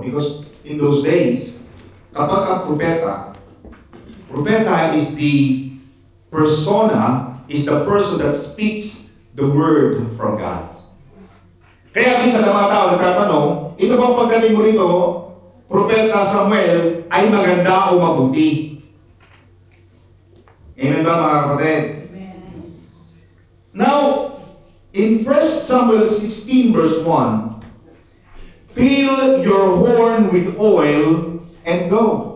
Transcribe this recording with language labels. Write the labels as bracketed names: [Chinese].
[English] Because in those days, [Filipino] kapag ang propeta [English] is the persona, is the person that speaks the word from God. [Filipino] Kaya minsan ang mga tao nagtatanong, ito bang pagdating mo rito, Propeta Samuel, ay maganda o mabuti? Amen ba mga kapatid? [English] Now, in 1 Samuel 16 verse 1, fill your horn with oil and go.